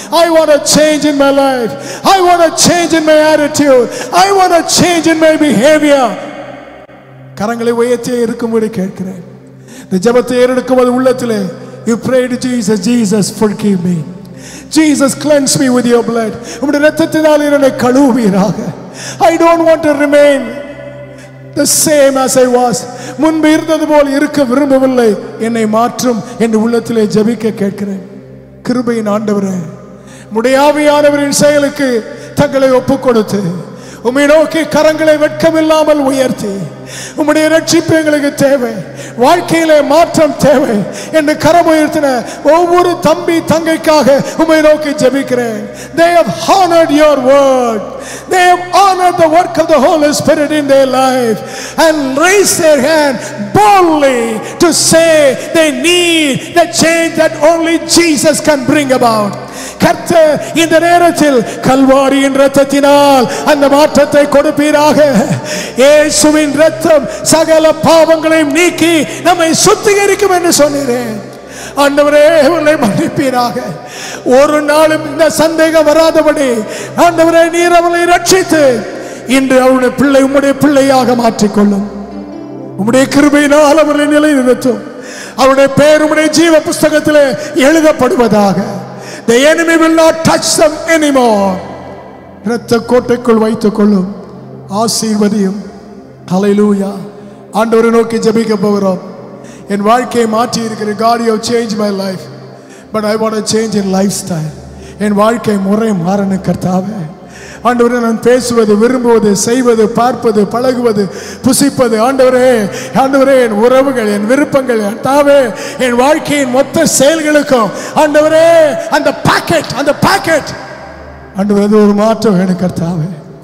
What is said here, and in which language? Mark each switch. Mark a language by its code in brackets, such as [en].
[en] I want to change in my life. I want to change in my attitude. I want to change in my behavior. [ta] கரங்களை உயர்த்தி இருக்கும்படி கேட்கிறேன். இந்த ஜெபத்தை ஏறெடுக்கும்போது உள்ளத்திலே [en] you pray to Jesus, Jesus forgive me. Jesus cleanse me with your blood. [ta] உம்முடைய இரத்தத்தினால் என்னை கழுவுவீராக. [en] I don't want to remain the same as I was. [ta] முன்பு இருந்தது போல் இருக்க விரும்பவில்லை. என்னை மாற்றும் என்று உள்ளத்திலே ஜெபிக்க கேட்கிறேன். கிருபையின் ஆண்டவரே, உம்முடைய ஆவியானவரின் செயலுக்கு தங்களை ஒப்புக் கொடுத்து உம்மை நோக்கி கரங்களை வெட்கமில்லாமல் உயர்த்தி உம்முடைய ரட்சிப்பு எங்களுக்கு தேவை, வாழ்க்கையிலே மாற்றம் தேவை என்று கரம் உயர்த்தின ஒவ்வொரு தம்பி தங்கைக்காக உம்மை நோக்கி ஜெபிக்கிறேன். They have honored your word. They have honored the work of the Holy Spirit in their life and raised their hand boldly to say they need the change that only Jesus can bring about. கர்த்தர் இந்த நேரத்தில் கல்வாரியின் இரத்தத்தினால் அந்த மாற்றத்தை கொடுப்பீராக. இயேசுவின் இரத்தம் சகல பாவங்களையும் நீக்கி நம்மை சுத்திகரிக்கும் என்று சொன்னீரேன். ஆண்டவரே, அவர்களை மன்னிப்பீராக. ஒரு நாளும் இந்த சந்தேகம் வராதபடி ஆண்டவரே நீர் அவர்களை ரட்சித்து இன்று அவருடைய பிள்ளை உம்முடைய பிள்ளையாக மாற்றிக்கொள்ளும். உம்முடைய கிருபையினால் அவர்களை நிலைநிறுத்தும். அவருடைய பெயர் உம்முடைய ஜீவ புஸ்தகத்திலே எழுதப்படுவதாக. [en] The enemy will not touch them anymore. [ta] இரத்த கோட்டைக்குள் வைத்துக் கொள்ளும். ஆசீர்வதியும். ஹல்லேலூயா. ஆண்டவரை நோக்கி ஜெபிக்க போகிறோம். என் வாழ்க்கையை மாற்றி இருக்கிற [en] God, you have changed my life, but I want to change in lifestyle. [ta] என் வாழ்க்கை முறை மாறணும் கர்த்தாவே. ஆண்டவரே, நான் பேசுவது, விரும்புவது, செய்வது, பார்ப்பது, பழகுவது, புசிப்பது, ஆண்டவரே என் உறவுகள், என் விருப்பங்கள், கர்த்தாவே என் வாழ்க்கையின் மொத்த செயல்களுக்கும் ஆண்டவரே அந்த பாக்கெட் ஆண்டவரே அது ஒரு மாற்றம் வேணும் கர்த்தாவே.